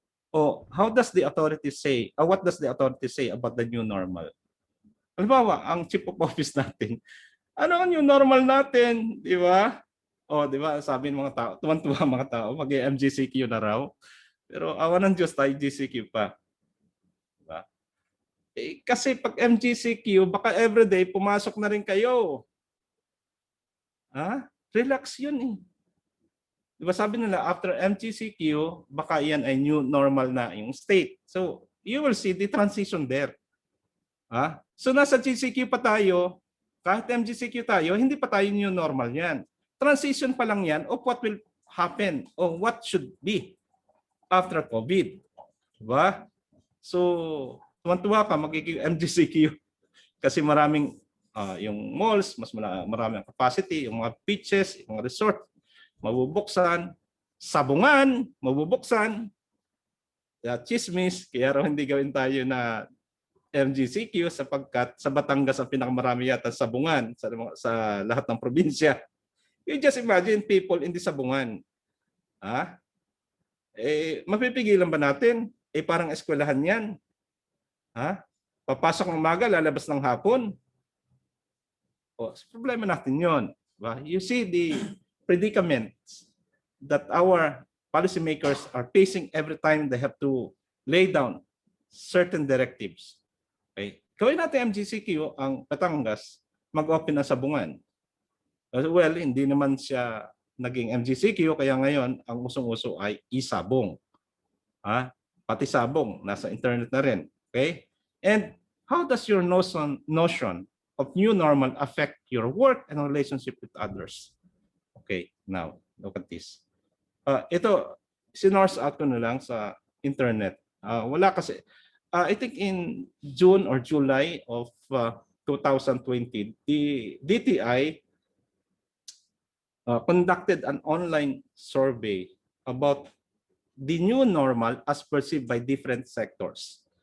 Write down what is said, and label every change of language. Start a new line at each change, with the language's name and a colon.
English: O how does the authority say, what does the authority say about the new normal?
Filipino: Halimbawa, ang chief of office natin, ano ang new normal natin? Di ba? O, di ba? Sabi ng mga tao, tuwan-tuwa mga tao, mag-MGCQ na raw. Pero awa ng Diyos tayo GCQ pa. Diba? Eh, kasi pag MGCQ, baka everyday pumasok na rin kayo. Ha? Relax yun eh. Diba sabi nila, after MGCQ, baka yan ay new normal na yung state.
English: So, you will see the transition there. Ha?
Filipino: So, nasa GCQ pa tayo, kahit MGCQ tayo, hindi pa tayo new normal yan.
English: Transition
Filipino: pa lang yan
English: of what will happen or what should be after COVID.
Filipino: Diba? So, tuwan-tuwa ka, magiging MGCQ. Kasi maraming, yung malls, mas maraming capacity, yung mga beaches, yung mga resort, mabubuksan, sabungan, mabubuksan, chismis, kaya raw hindi gawin tayo na MGCQ sapagkat sa Batangas ang pinakamarami yata sabungan sa lahat ng probinsya.
English: You just imagine people in the sabungan. Ha?
Filipino: Eh, mapipigilan ba natin? Eh, parang eskwelahan yan. Ha? Papasok ng umaga, lalabas ng hapon. O, problema natin yun. Diba?
English: You see the predicaments that our policymakers are facing every time they have to lay down certain directives. Okay?
Filipino: Gawin natin MGCQ, ang Batangas, mag-open na sabungan. Well, hindi naman siya naging MGCQ, kaya ngayon, ang usong-uso ay isabong. Ha? Pati sabong, nasa internet na rin. Okay?
English: And how does your notion of new normal affect your work and relationship with others? Okay, now, look at this.
Filipino: Ito, sinurse out ko na lang sa internet. Wala kasi,
English: I think in June or July of 2020, the DTI conducted an online survey about the new normal as perceived by different sectors.